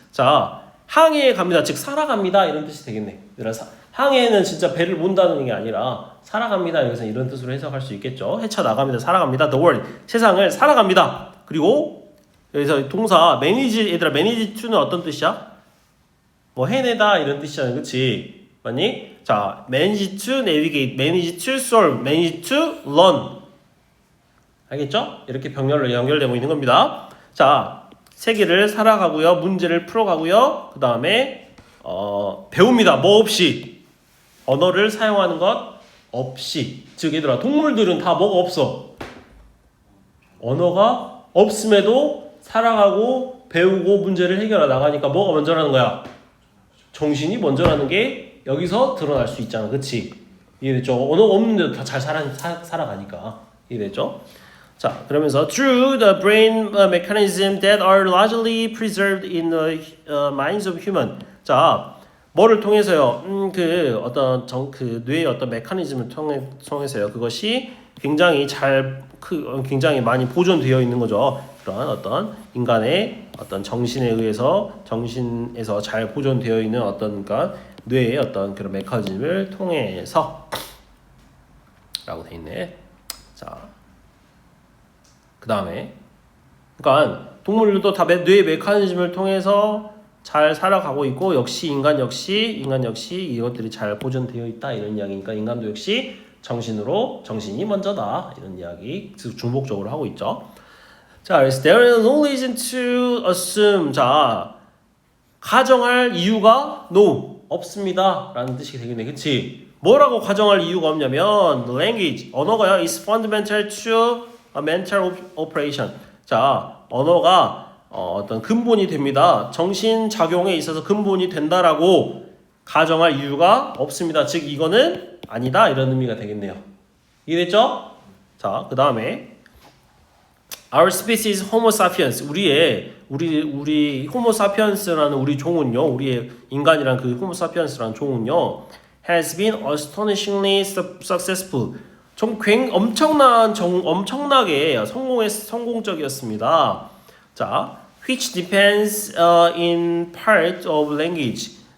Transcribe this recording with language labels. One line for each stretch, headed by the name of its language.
Korean: 자, 항해에 갑니다. 즉 살아갑니다. 이런 뜻이 되겠네. 항해는 진짜 배를 몬다는 게 아니라 살아갑니다. 여기서 이런 뜻으로 해석할 수 있겠죠. 헤쳐나갑니다. 살아갑니다.
English: The world.
Korean: 세상을 살아갑니다. 그리고 여기서 동사 manage 얘들아 manage to는 어떤 뜻이야? 뭐 해내다 이런 뜻이잖아요. 그치? 맞니?
English: 자, manage to navigate, manage to solve, manage to learn.
Korean: 알겠죠? 이렇게 병렬로 연결되고 있는 겁니다. 자, 세계를 살아가고요. 문제를 풀어가고요. 그 다음에 배웁니다. 뭐 없이? 언어를 사용하는 것 없이. 즉 얘들아 동물들은 다 뭐가 없어? 언어가 없음에도 살아가고 배우고 문제를 해결해 나가니까 뭐가 먼저라는 거야? 정신이 먼저라는 게 여기서 드러날 수 있잖아. 그치? 이해됐죠? 언어가 없는데도 다 잘 살아가니까. 이해됐죠?
English: 자, 그러면서 through the brain mechanism that are largely preserved in the minds of human.
Korean: 자, 뭐를 통해서요? 그 뇌의 어떤 메커니즘을 통해서요. 그것이 굉장히 굉장히 많이 보존되어 있는 거죠. 그런 어떤 인간의 어떤 정신에서 잘 보존되어 있는 어떤 그러니까 뇌의 어떤 그런 메커니즘을 통해서 라고 돼 있네. 자, 그 다음에 그러니까 동물들도 다 뇌의 메커니즘을 통해서 잘 살아가고 있고 역시 인간 역시 이것들이 잘 보존되어 있다 이런 이야기니까 인간도 역시 정신이 먼저다 이런 이야기 중복적으로 하고 있죠.
English: 자, 그래서 there is no reason to assume.
Korean: 자, 가정할 이유가 no 없습니다 라는 뜻이 되겠네. 그치? 뭐라고 가정할 이유가 없냐면
English: language
Korean: 언어가요
English: is fundamental to a mental operation.
Korean: 자, 언어가 어떤 근본이 됩니다. 정신 작용에 있어서 근본이 된다라고 가정할 이유가 없습니다. 즉 이거는 아니다 이런 의미가 되겠네요. 이해됐죠? 자, 그 다음에
English: Our species
Korean: Homo sapiens 우리 Homo sapiens라는 우리 종은요, 우리의 인간이란 그 Homo sapiens라는 종은요,
English: has been astonishingly successful.
Korean: 엄청나게 성공적이었습니다.
English: 자, which depends in part of language.